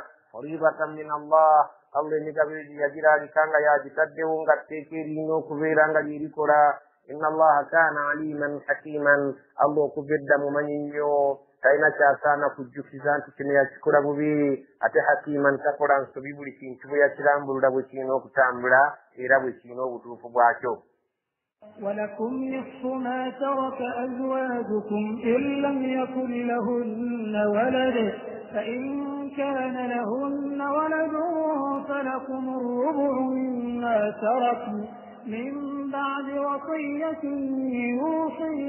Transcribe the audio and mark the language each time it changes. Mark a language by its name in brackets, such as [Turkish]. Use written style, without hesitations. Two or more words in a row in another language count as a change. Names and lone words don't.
[Arabic] فريضة من الله, [Ganda] Allah emigabiro gye yagiraalika nga yagitaddewo nga tteeka erina okubeera nga lyerikola. [Arabic] إن الله كان عليما [Ganda] hakiman, Allah okuva edda mumanyi nnyo, talina kyasaana kujjukiza nti kino yakikola bubi, ate hakiman takola nsobi, buli kintu bwe yakirambulula bwe kirina okutambula era bwe kirina obutuufu bwakyo. [Arabic] ولكم نصف ما ترك أزواجكم إن لم يكن لهن ولد فإن كان لهن ولد فلكم الربع مما تركن من بعد وصية يوصين